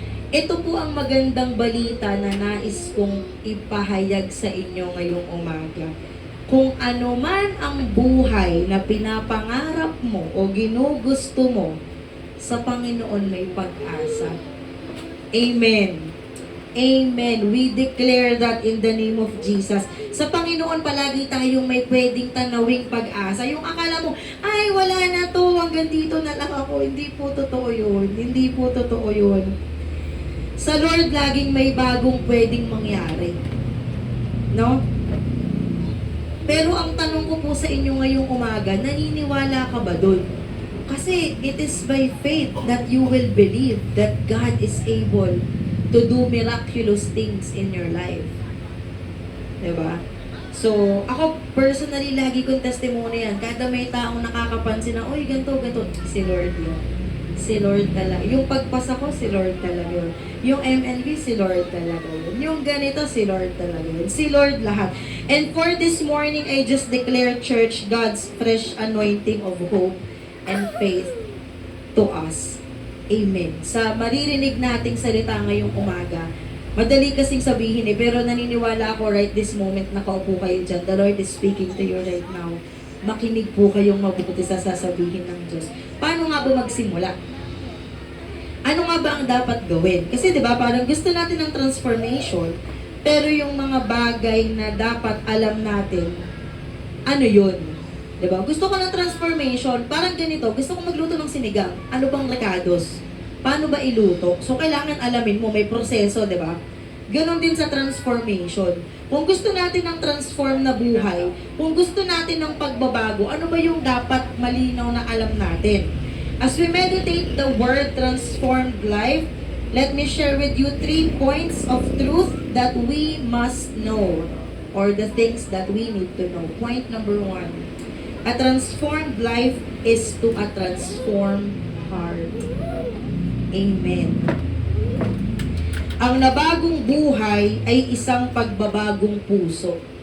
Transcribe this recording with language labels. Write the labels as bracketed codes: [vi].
[tl] Ito po ang magandang balita na nais kong ipahayag sa inyo ngayong umaga. Kung ano man ang buhay na pinapangarap mo o ginugusto mo, sa Panginoon may pag-asa. Amen. Amen. [en] We declare that in the name of Jesus. [tl] Sa Panginoon palagi tayong may pwedeng tanawing pag-asa. Yung akala mo, ay wala na to, hanggang dito na lang ako. Hindi po totoo yun. Hindi po totoo yun. Sa Lord laging may bagong pwedeng mangyari. No? Pero ang tanong ko po sa inyo ngayong umaga, naniniwala ka ba dun? [en] Kasi it is by faith that you will believe that God is able to do miraculous things in your life. [tl] Diba? So, ako personally, lagi kong testimony yan. Kada may taong nakakapansin na, uy, ganito, si Lord yun. Si Lord talaga. Yung pagpasa ko, si Lord talaga yun. Yung MNB, si Lord talaga yun. Yung ganito, si Lord talaga yun. Si Lord lahat. [en] And for this morning, I just declare, church, God's fresh anointing of hope and faith to us. Amen. [tl] Sa maririnig nating salita ngayong umaga, madali kasing sabihin pero naniniwala ako [en] right this moment, [tl] nakaupo kayo dyan. [en] The Lord is speaking to you right now. [tl] Makinig po kayong mabuti sa sasabihin ng Diyos. Paano nga ba magsimula? Ano nga ba ang dapat gawin? Kasi 'di ba, parang gusto natin ng transformation, pero yung mga bagay na dapat alam natin, ano yun? Diba? Gusto ko ng transformation, parang ganito, gusto ko magluto ng sinigang. Ano bang recados? Paano ba iluto? So, kailangan alamin mo, may proseso, diba? Ganon din sa transformation. Kung gusto natin ng transform na buhay, kung gusto natin ng pagbabago, ano ba yung dapat malinaw na alam natin? [en] As we meditate the word transformed life, let me share with you 3 points of truth that we must know, or the things that we need to know. Point number 1. A transformed life is to a transformed heart. Amen. [tl] Ang nabagong buhay ay isang pagbabagong puso.